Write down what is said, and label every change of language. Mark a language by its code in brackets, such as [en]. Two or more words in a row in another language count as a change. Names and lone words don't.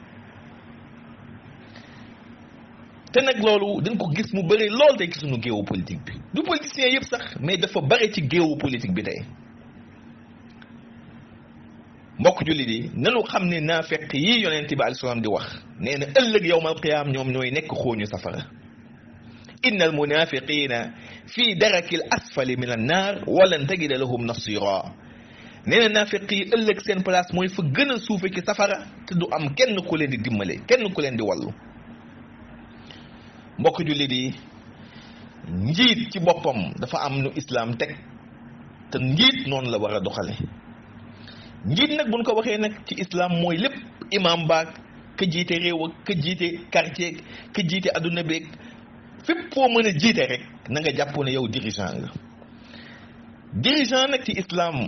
[wo] te nag loolu dañ ko gis mu bëri lool tey ci sunu géewu politique bi du politicien yëpp sax mais dafa bëri ci géewu politique bi tey mbokk jullit yi nanu xam ne naafeq yii yonent bi [ar] عليه السلام [wo] di wax nee na ëllëg [ar] يوم القيامة [wo] ñoom ñooy nekk xooñu safara [ar] إن المنافقين في الدرك الأسفل من النار ولن تجد لهم نصيرا [wo] nee na naafeq yi ëllëg seen place mooy fa gën a suufe ci safara te du am kenn ku leen di dimbale kenn ku leen di wallu mbokk jullit yi njiit ci boppam dafa am nu islam teg te njiit noonu la war a doxale njiit nag buñ ko waxee nag ci islam mooy lépp imam baag ka jiite réew ak ka jiite quartier ka jiite adduna beeg fépp foo mën a jiite rek na nga jàpp ne yow dirigeant nga dirigeant nag ci islam